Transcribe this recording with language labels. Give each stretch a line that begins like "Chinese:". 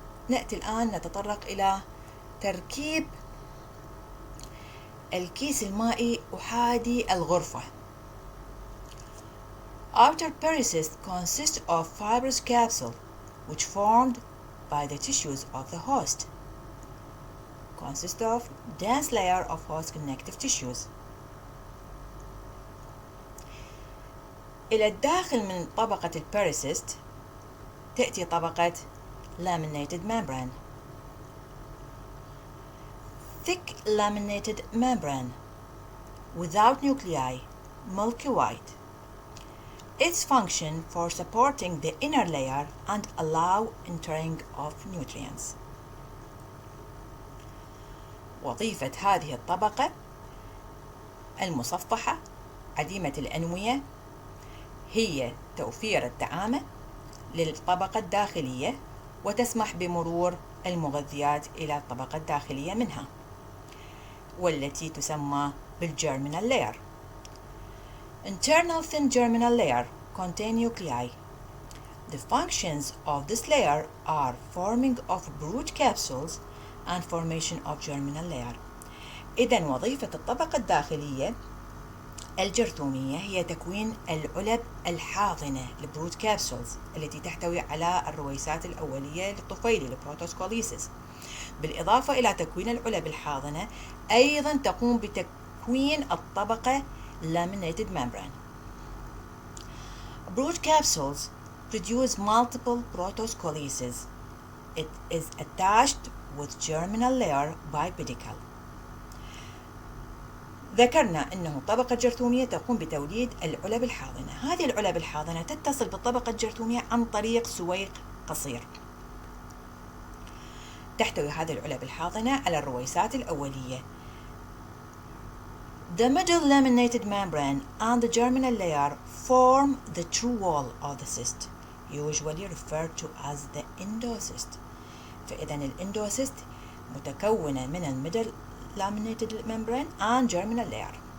Arabic: نأتي الآن نتطرق إلى تركيب الكيس المائي أحادي الغرفة.
English: Outer pericyst consists of fibrous capsule which formed by the tissues of the host. Consists of dense layer of host connective tissues.
Arabic: إلى الداخل من طبقة البيريسيست تأتي طبقة laminated membrane.
English: Thick laminated membrane without nuclei, milky white. Its function for supporting the inner layer and allow entering of nutrients.
Arabic: وظيفة هذه الطبقة المصفحة عديمة الأنوية هي توفير الدعامة للطبقة الداخلية وتسمح بمرور المغذيات إلى الطبقة الداخلية منها والتي تسمى بالgerminal layer.
English: Internal thin germinal layer contain nuclei. The functions of this layer are forming of brood capsules and formation of germinal layer.
Arabic: إذن وظيفة الطبقة الداخلية الجرثومية هي تكوين العلب الحاضنة البرود كابسولز التي تحتوي على الرويسات الأولية للطفيلي البروتوسكوليسز. بالإضافة إلى تكوين العلب الحاضنة أيضا تقوم بتكوين الطبقة laminated membrane.
English: Brood capsules produce multiple protoscolices. It is attached with germinal layer by pedicle.
Arabic: ذكرنا أنه الطبقة الجرثومية تقوم بتوليد العلب الحاضنة. هذه العلب الحاضنة تتصل بالطبقة الجرثومية عن طريق سويق قصير. تحتوي هذه العلب الحاضنة على الرويسات الأولية.
English: The middle laminated membrane and the germinal layer form the true wall of the cyst, usually referred to as the endocyst.
Arabic: فإذا الإندوسيست متكونة من الميدل laminated membrane and germinal layer.